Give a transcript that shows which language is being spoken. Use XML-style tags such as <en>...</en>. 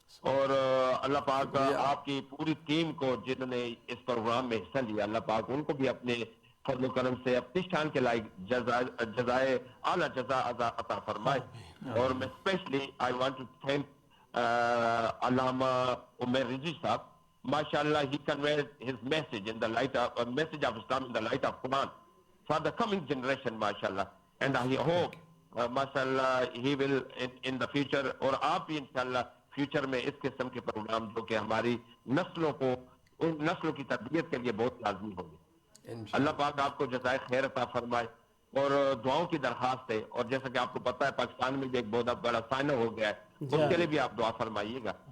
<ur>اور اللہ پاک آپ کی پوری ٹیم کو جنہوں نے اس پروگرام میں حصہ لیا، اللہ پاک ان کو بھی اپنے فضل و کرم سے اپنی شان کے لائق جزائے اعلیٰ جزا عطا فرمائے. اور میں especially</ur> <en>I want to thank</en> <ur>علامہ عمیر رضوی صاحب.</ur> <en>MashaAllah, he conveyed his message in the light of message of Islam in the light of Quran for the coming generation, MashaAllah. And I hope, MashaAllah, he will in the future,</en> <ur>اور آپ بھی انشاءاللہ future میں اس قسم کے programme جو کہ ہماری نسلوں کو، ان نسلوں کی تربیت کے لیے بہت لازمی ہوں گے. اللہ پاک آپ کو جزائے خیر عطا فرمائے. اور دعاؤں کی درخواست ہے، اور جیسا کہ آپ کو پتا ہے پاکستان میں بھی ایک بہت بڑا سائنہ ہو گیا ہے، اس کے لیے بھی آپ دعا فرمائیے گا.</ur>